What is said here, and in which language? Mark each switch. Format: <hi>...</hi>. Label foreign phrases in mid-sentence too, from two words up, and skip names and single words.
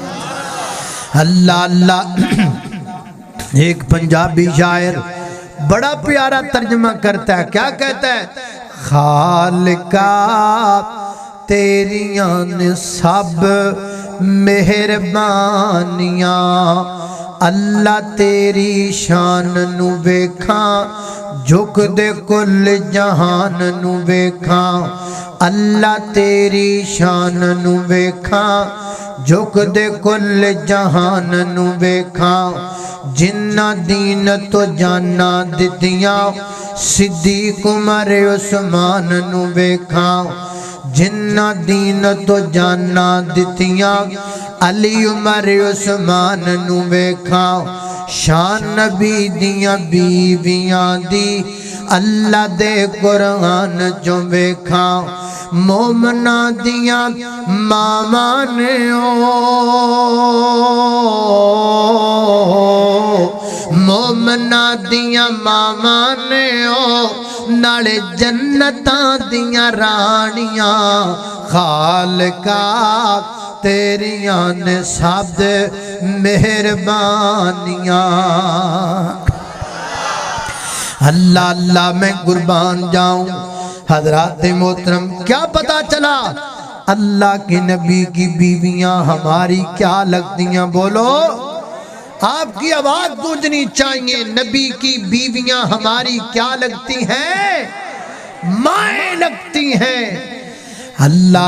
<ur>اللہ ایک پنجابی شاعر بڑا پیارا ترجمہ کرتا ہے، کیا کہتا ہے؟</ur> <pa>خالقہ تیریاں نے سب مہربانیاں، اللہ تیری شان نو ویکھاں، جھک دے کل جہان نو ویکھاں، اللہ تیری شان نو ویکھاں، جھک دے کل جہان نو ویکھاں، جنہ دین تو جانا دتیاں، صدیق عمر عثمان نو ویکھاں، جنہ دین تو جانا دتیاں، علی عمر عثمان نو ویکھاں، شان نبی دیاں بیویاں دی اللہ دے قرآن جو ویکھاں، مومنہ دیاں ماما نے مومنا دیاں ماما نے نالے جنتاں دیاں رانیاں خالقا تیریاں نے سب</pa> <ur>مہربانیاں اللہ اللہ میں قربان جاؤں حضرات محترم کیا پتا چلا اللہ کے نبی کی بیویاں ہماری کیا لگتی ہیں بولو آپ کی آواز گونجنی چاہیے نبی کی بیویاں ہماری کیا لگتی ہیں مائیں لگتی ہیں اللہ</ur>